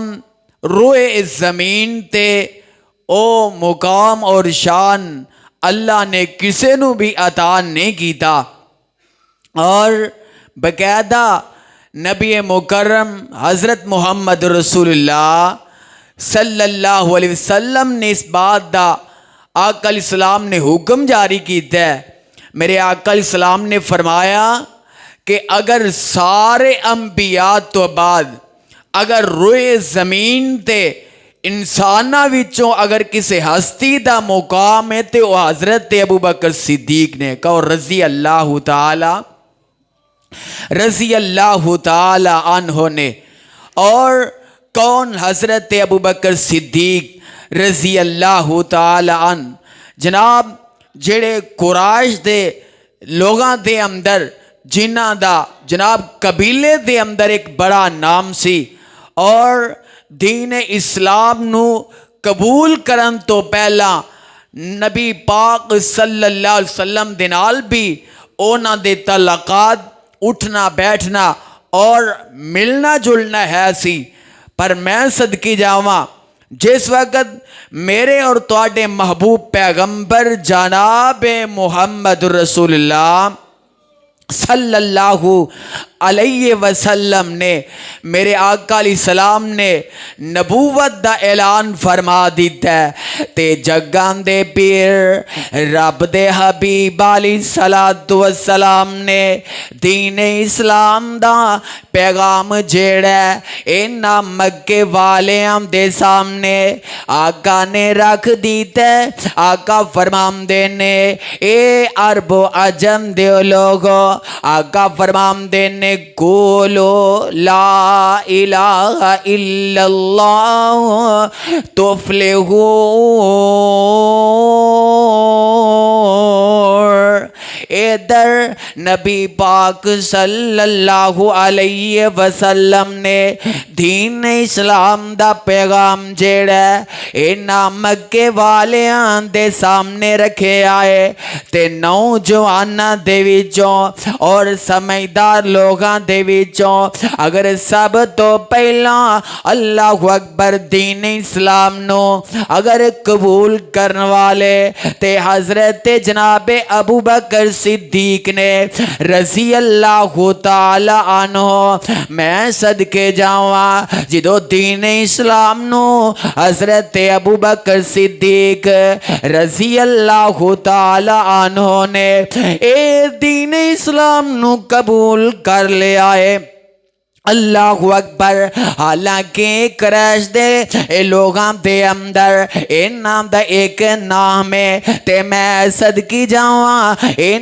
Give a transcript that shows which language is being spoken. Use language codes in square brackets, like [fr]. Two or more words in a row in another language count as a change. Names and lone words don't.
[pa] روئے اس زمین تے او مقام اور شان اللہ نے کسے نو بھی عطا نہیں کیتا، اور باقاعدہ نبی مکرم حضرت محمد رسول اللہ [ar] صلی اللہ علیہ وسلم [pa] نے اس بات دا آقا [ar] علیہ السلام [pa] نے حکم جاری کیتا ہے۔ میرے آقا [ar] علیہ السلام [pa] نے فرمایا کہ اگر سارے انبیاء تو بعد اگر روئے زمین تے انساناں وچوں اگر کسی ہستی دا مقام ہے تے وہ حضرت ابو بکر صدیق نے کہو [ar] رضی اللہ تعالی عنہ [pa] نے، اور کون حضرت ابو بکر صدیق [ar] رضی اللہ تعالی عنہ، [pa] جناب جڑے قریش دے لوگاں دے اندر جنہاں دا جناب قبیلے دے اندر ایک بڑا نام سی، اور دین اسلام نو قبول کرن تو پہلا نبی پاک [ar] صلی اللہ علیہ وسلم [pa] دے نال بھی اونا دے تعلقات اٹھنا بیٹھنا اور ملنا جلنا ہے سی، پر میں صدقے جاواں جس وقت میرے اور تواڈے محبوب پیغمبر جناب محمد رسول اللہ [ar] صلی اللہ علیہ وسلم [pa] نے میرے آقا [ar] علیہ السلام [pa] نے نبوت دا اعلان فرما دیتا ہے تے جگاں دے پیر رب دے حبیب [ar] علیہ الصلوۃ والسلام [pa] نے دین اسلام دا پیغام جیڑا انہاں مکے والیاں دے سامنے آقا نے رکھ دیتا ہے۔ آقا فرماندے نے اے عرب و عجم دے لوگو، آقا فرماندے نے [ar] قولو لا الہ الا اللہ [pa] تفلحون، ادھر نبی پاک [ar] صلی اللہ علیہ وسلم [pa] نے دین اسلام دا پیغام جیڑا اینا مکے والیاں دے سامنے رکھے آئے تے نوجواناں دے وچوں اور سمجھدار لوگاں دے وچوں اگر سب تو پہلا [ar] اللہ اکبر [pa] دین اسلام نو اگر قبول کرن والے تے حضرت جناب ابو بکر صدیق نے [ar] رضی اللہ تعالی عنہ [pa] میں صدقے جاواں جدو دین اسلام نو حضرت ابو بکر صدیق [ar] رضی اللہ تعالی عنہ [pa] نے اے دین اسلام نو قبول کر لیا ہے [ar] اللہ اکبر [pa] حالانکہ قریش دے لوگاں دے اندر اے نام دا ایک نام ہے تے میں صدقی جاواں اے